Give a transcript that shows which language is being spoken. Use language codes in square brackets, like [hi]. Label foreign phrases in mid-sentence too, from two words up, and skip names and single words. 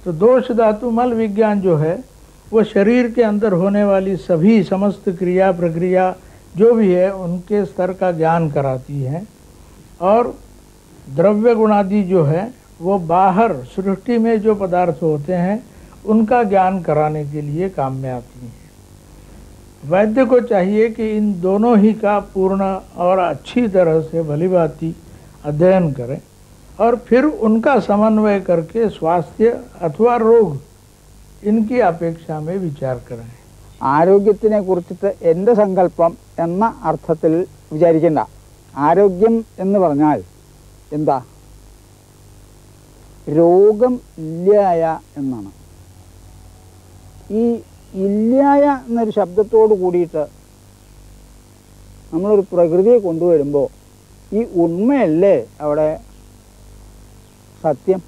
[hi] तो दोष धातु मल विज्ञान जो है वो शरीर के अंदर होने वाली सभी समस्त क्रिया प्रक्रिया जो भी है उनके स्तर का ज्ञान कराती है, और द्रव्य गुणादि जो है वो बाहर सृष्टि में जो पदार्थ होते हैं उनका ज्ञान कराने के लिए काम में आती हैं। वैद्य को चाहिए कि इन दोनों ही का पूर्ण और अच्छी तरह से भलीभांति अध्ययन करें और फिर उनका समन्वय करके स्वास्थ्य अथवा रोग इनकी अपेक्षा में विचार करें। [ml] ആരോഗ്യത്തിനെ കുറിച്ചിട്ട് എൻ്റെ സങ്കല്പം എന്ന അർത്ഥത്തിൽ വിചാരിക്കേണ്ട. ആരോഗ്യം എന്ന് പറഞ്ഞാൽ എന്താ? രോഗം ഇല്ലായ എന്നാണ്. ഈ ഇല്ലായ എന്നൊരു ശബ്ദത്തോട് കൂടിയിട്ട് നമ്മളൊരു പ്രകൃതിയെ കൊണ്ടുവരുമ്പോൾ ഈ ഉണ്മയല്ലേ അവിടെ സത്യം?